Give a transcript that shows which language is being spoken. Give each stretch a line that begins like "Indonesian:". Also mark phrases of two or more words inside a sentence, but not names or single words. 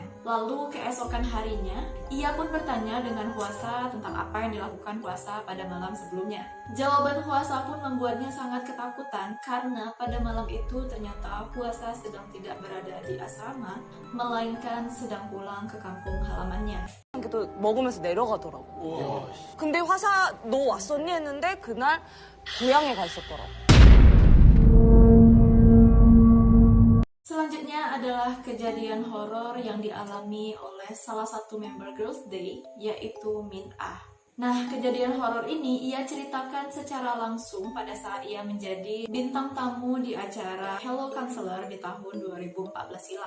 Indonesian: Lalu keesokan harinya, ia pun bertanya dengan Hwasa tentang apa yang dilakukan Hwasa pada malam sebelumnya. Jawaban Hwasa pun membuatnya sangat ketakutan karena pada malam itu ternyata Hwasa sedang tidak berada di asrama, melainkan sedang pulang ke kampung halamannya.
Korean: 또 먹으면서 내려가더라고. 근데 화사 너 왔었니 했는데 그날 고향에 가 있었더라고.
Indonesian: Selanjutnya adalah kejadian horor yang dialami oleh salah satu member Girls' Day, yaitu Min Ah. Nah, kejadian horor ini ia ceritakan secara langsung pada saat ia menjadi bintang tamu di acara Hello Counselor di tahun 2014 silam.